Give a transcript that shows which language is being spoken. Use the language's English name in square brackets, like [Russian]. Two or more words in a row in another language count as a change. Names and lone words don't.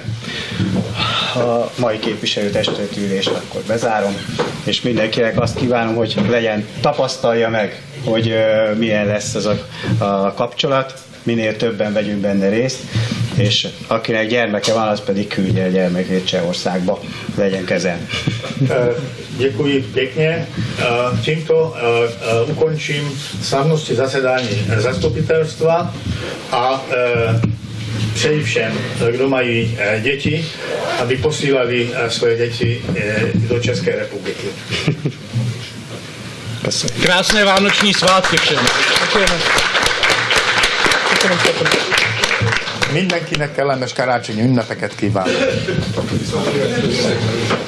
[Hungarian] A mai képviselőtestületi ülést akkor bezárom, és mindenkinek azt kívánom, hogy tapasztalja meg, hogy milyen lesz ez a kapcsolat, minél többen vegyünk benne részt, és akinek gyermeke van, az pedig küldje a gyermekét Csehországba, legyen kezen. [Czech] Děkuji pěkně. Tímto ukončím slavnostní zasedání zastupitelstva a přeji všem, kdo mají děti, aby posílali svoje děti do České republiky. Krásné vánoční svátky všem. [Hungarian] Mindenkinek kellemes karácsonyi ünnepeket kívánok.